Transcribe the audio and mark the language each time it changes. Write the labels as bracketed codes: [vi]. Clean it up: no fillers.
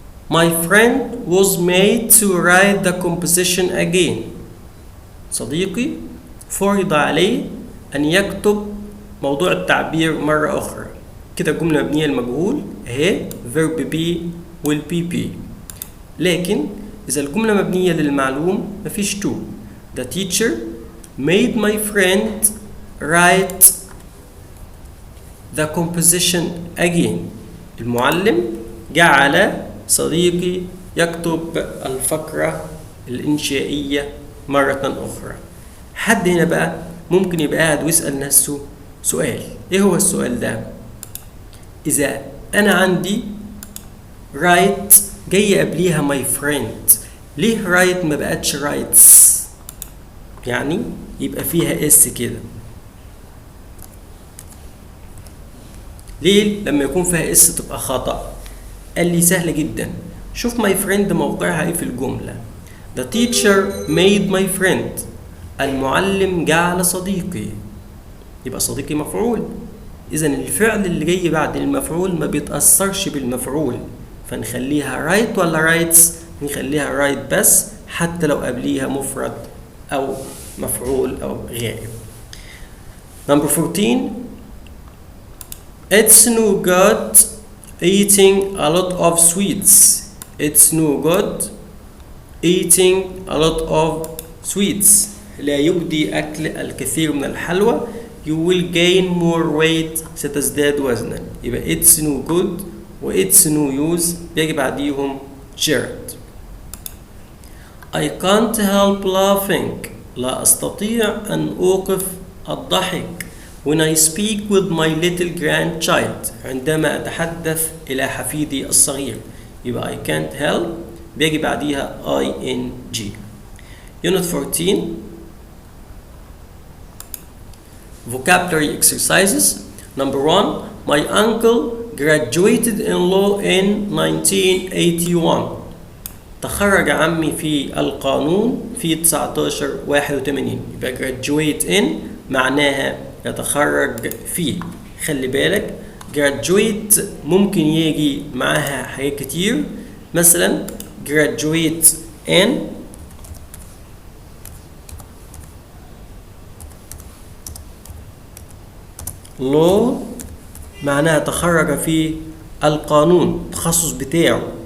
[en] My friend was made to write the composition again. [ar] صديقي فرض عليه أن يكتب موضوع التعبير مرة أخرى. كده جملة مبنية للمجهول أهي verb be والبي بي. لكن إذا الجملة مبنية للمعلوم مفيش to. [en] The teacher made my friend write the composition again. [ar] المعلم جعل صديقي يكتب الفقرة الإنشائية مرة أخرى. حد هنا بقى ممكن يبقى قاعد ويسأل نفسه سؤال. إيه هو السؤال ده؟ إذا أنا عندي write جاي قبليها [en] my friend [ar] ليه write ما بقتش writes؟ يعني يبقى فيها اس كده. ليه لما يكون فيها اس تبقى خطأ؟ قال لي سهلة جدا. شوف [en] my friend [ar] موقعها ايه في الجملة. [en] The teacher made my friend. [ar] المعلم جعل صديقي. يبقى صديقي مفعول. إذا الفعل اللي جاي بعد المفعول ما بيتأثرش بالمفعول. فنخليها write ولا writes؟ نخليها write بس حتى لو قبليها مفرد أو مفعول أو غائب. [en] Number 14 It's no good eating a lot of sweets. It's no good eating a lot of sweets. [ar] لا يجدي أكل الكثير من الحلوى. [en] You will gain more weight. [ar] ستزداد وزنا. يبقى [en] it's no good [ar] و [en] it's no use [ar] بيجي بعديهم gerund. [en] I can't help laughing. [ar] لا أستطيع أن أوقف الضحك. [en] When I speak with my little grandchild. [ar] عندما أتحدث إلى حفيدي الصغير. يبقى [en] I can't help [ar] بيجي بعديها ing. [en] Unit 14 Vocabulary exercises. Number 1 My uncle graduated in law in 1981. [ar] تخرج عمي في القانون في 1981. يبقى graduate in معناها يتخرج فيه. خلي بالك graduate ممكن يجي معاها حاجات كتير، مثلا [en] graduate in law [ar] معناها تخرج في القانون، التخصص بتاعه.